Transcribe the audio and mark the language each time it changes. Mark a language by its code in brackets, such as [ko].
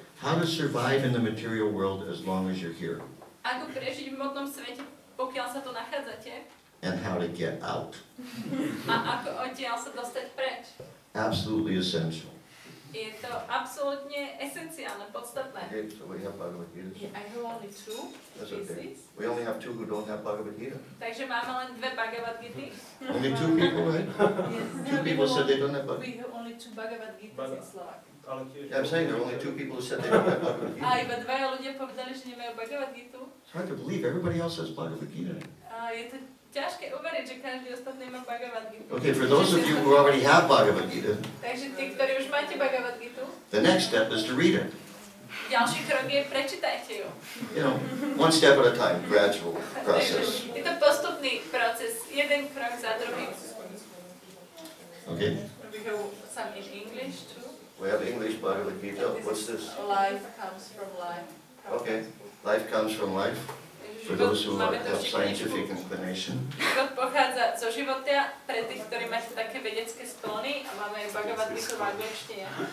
[en] How to survive in the material world as long as you're here. [sk] Ako prežiť v modnom svete, pokiaľ sa tu nachádzate. [en] And how to get out. [sk] A ako odtiaľ sa dostať preč. [en] Absolutely essential. [sk] Je to absolútne esenciálne, podstatné. [en] Okay, so we have Bhagavad Gita. Yeah, I have only 2 That's okay. pieces. We only have 2 who don't have Bhagavad Gita. [sk] Takže máme len dve Bhagavad Gity. [en] Only 2 people, right? Yes. 2 people said they don't have Bhagavad We have only 2 Bhagavad Gitas in Slovak. Yeah, I'm saying there are only 2 people who said they don't have Bhagavad Gita. [sk] A iba dvaja ľudia povedali, že nemajú Bhagavad Gitu. [en] It's hard to believe everybody else has Bhagavad Gita. [sk] A je to ťažké uveriť, že každý ostatný má Bhagavad Gitu. [en] Okay, for those of you who already have Bhagavad Gita, [sk] Takže tí, ktorí už máte Bhagavad Gitu, [en] the next step is to read it. [sk] ďalší krok je prečítajte ju. [en] You know, 1 step at a time, gradual process. [sk] Je to postupný proces, jeden krok za druhým. [en] Okay, We have some in English too. we have English Bhagavad Gita. What's this? Life comes from life. Okay, life comes from life. For those who have scientific inclination. [sk] Život pochádza zo života pre tých, ktorí máte také vedecké sklony a máme Bhagavad Gitu v angličtine.